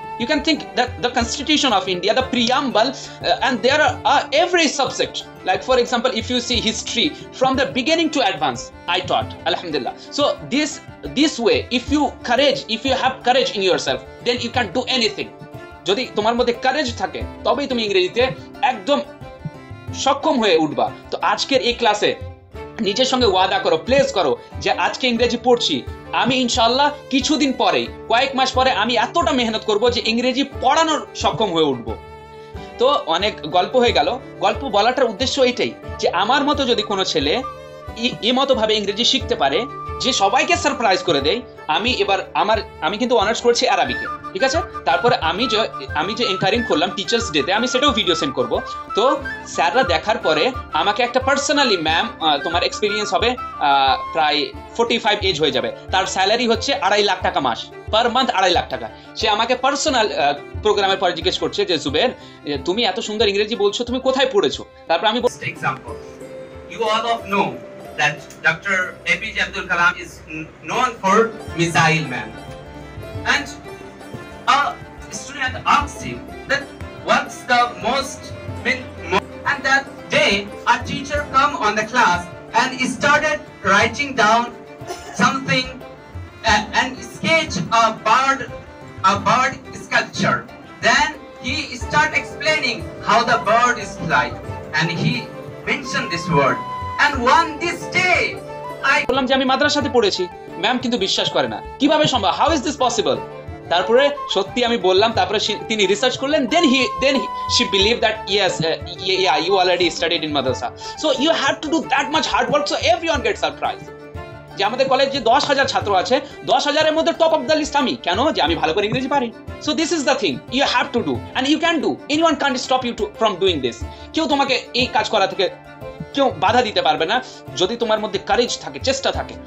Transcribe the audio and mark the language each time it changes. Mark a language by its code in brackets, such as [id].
[en] You can think that the Constitution of India, the preamble, and there are every subject. Like for example, if you see history from the beginning to advance, I taught, alhamdulillah. So this way, if you have courage in yourself, then you can do anything. [bn] যদি তোমার মধ্যে courage থাকে তবেই তুমি ইংরেজিতে একদম সক্ষম হয়ে উঠবা। তো আজকের এই ক্লাসে নিজের সঙ্গে ওয়াদা করো, প্লেস করো যে আজকে ইংরেজি পড়ছি, আমি ইনশাআল্লাহ কিছুদিন পরে, কয়েক মাস পরে আমি এতটা মেহনত করব যে ইংরেজি পড়ানোর সক্ষম হয়ে উঠবো। তো অনেক গল্প হয়ে গেল। গল্প বলাটার উদ্দেশ্য এটাই যে আমার মতো যদি কোনো ছেলে এই মতো ভাবে ইংরেজি শিখতে পারে যে সবাইকে সারপ্রাইজ করে দেয়। আমি কিন্তু অনার্স করছি আরবিকে, ঠিক আছে। তারপরে আমি যে এনকারিং করলাম টিচার্স ডেতে, আমি সেটাও ভিডিও সেন্ড করব। তো স্যাররা দেখার পরে আমাকে একটা পার্সোনালি, ম্যাম তোমার এক্সপিরিয়েন্স হবে প্রায় 45 এজ হয়ে যাবে, তার স্যালারি হচ্ছে 2.5 লাখ টাকা মাস, [en] per month [bn] 2.5 লাখ টাকা। সে আমাকে পার্সোনাল প্রোগ্রামের পরে জিজ্ঞেস করছে যে জুবের, তুমি এত সুন্দর ইংরেজি বলছো, তুমি কোথায় পড়েছো? তারপর আমি [en] example, you all of know that Dr. APJ Abdul Kalam is known for missile man, and a student asked him that what's the most, and that day a teacher come on the class and started writing down something and sketch a bird sculpture. Then he start explaining how the bird is fly, and he mentioned this word. And one this day I [bn] বললাম যে আমি মাদ্রাসাতে পড়েছি। Ma'am কিন্তু বিশ্বাস করে না, কিভাবে সম্ভব, [en] How is this possible? [bn] তারপরে সত্যি আমি বললাম, তারপরে তিনি রিসার্চ করলেন, [en] Then she believed that yes, yeah, you already studied in madrasa, so you have to do that much hard work so everyone gets surprised. [bn] যে আমাদের কলেজে 10,000 ছাত্র আছে, 10,000-এর মধ্যে [en] top of the list [bn] আমি, কেন? যে আমি ভালো করে ইংরেজি পারি। [en] So this is the thing you have to do, and you can do, anyone can't stop you from doing this. [bn] কেউ তোমাকে এই কাজ করা থেকে কেউ বাধা দিতে পারবে না যদি তোমার মধ্যে কারেজ থাকে, চেষ্টা থাকে।